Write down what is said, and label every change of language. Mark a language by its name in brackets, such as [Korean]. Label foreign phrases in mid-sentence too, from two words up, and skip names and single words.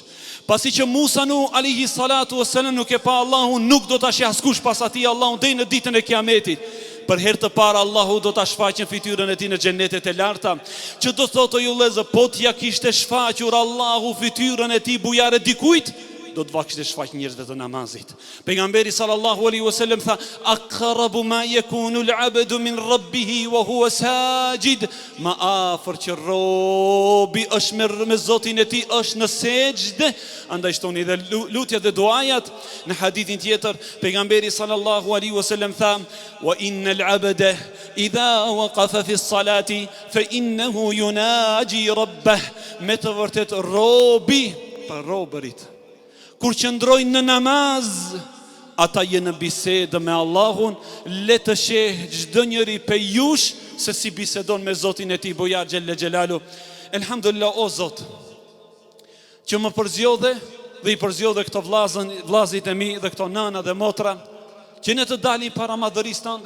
[Albanian] Pasi që Musa [Arabic] عليه الصلاة والسلام [Albanian] nuk e pa Allahun, nuk do ta sheh askush pas atij Allahun deri në ditën e Kiametit. Për herë të parë Allahu do ta shfaqen fytyrën e tij në xhenetet e larta, që do thotë ju vëllezër, po t'ja kishte shfaqur Allahu fytyrën e tij bujare dikujt, do të vakishte shfaq njerëzve të namazit. Pejgamberi [Arabic] صلى الله عليه وسلم [Albanian] tha, [Arabic] أقرب ما يكون العبد من ربه وهو ساجد, [Albanian] ma afër që robi është me Zotin e tij është në sejdë. Andaj shtoni dhe lutjet dhe duajat. Në hadithin tjetër pejgamberi [Arabic] صلى الله عليه وسلم [Albanian] tha, [Arabic] وإن العبد إذا وقف في الصلاة فإنه يناجي ربه. [Albanian] Me të vërtet robi, pa robërit, kur qëndrojnë në namaz, ata jenë në bisedë me Allahun. Le të sheh çdo njëri pe jush se si bisedon me Zotin e tij Bujar [Arabic] جل جلاله. [Albanian] Elhamdulillah, o Zot, që më përzjodhe dhe i përzjodhe këto vllazit e mi dhe këto nëna dhe motra, që ne të dalim para madhërisë tënde.